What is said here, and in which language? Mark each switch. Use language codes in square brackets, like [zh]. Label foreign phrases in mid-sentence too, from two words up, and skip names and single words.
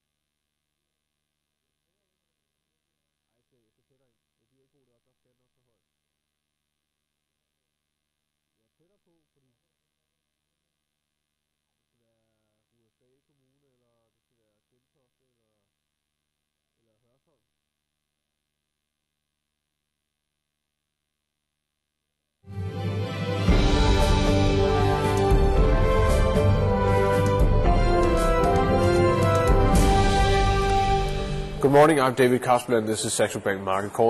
[da] Ej, jeg skal tættere ind. Jeg gider ikke bruge det op, der skal nok så højt. Jeg er tættere på, fordi det skal være Rudersdal Kommune, eller det skal være Gentofte, eller Hørsholm. [en] Good morning, I'm David Kasper and this is Saxo Bank Market Call.